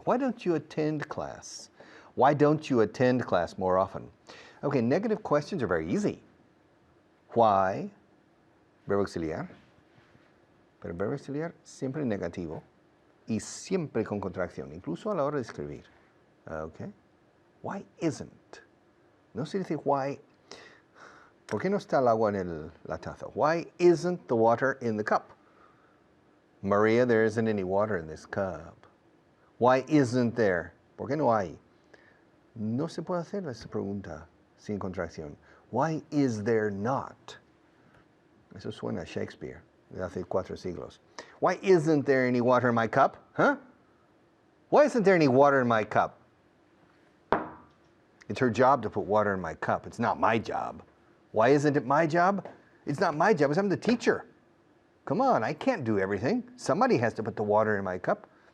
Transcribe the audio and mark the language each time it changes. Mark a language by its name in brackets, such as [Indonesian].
[English] Why don't you attend class? Why don't you attend class more often? Okay, negative questions are very easy. Why? [Spanish] Verbo auxiliar. Pero el verbo auxiliar siempre negativo. Y siempre con contracción, incluso a la hora de escribir. [English] Okay? Why isn't? [Spanish] No se dice [English] why [Spanish] ¿Por qué no está el agua en la taza? [English] Why isn't the water in the cup? Maria, there isn't any water in this cup. Why isn't there? [Spanish] ¿Por qué no hay? No se puede hacer esa pregunta sin contracción. [English] Why is there not? [Spanish] Eso suena a Shakespeare de hace 4 siglos. [English] Why isn't there any water in my cup? Huh? Why isn't there any water in my cup? It's her job to put water in my cup. It's not my job. Why isn't it my job? It's not my job. I'm the teacher. Come on, I can't do everything. Somebody has to put the water in my cup.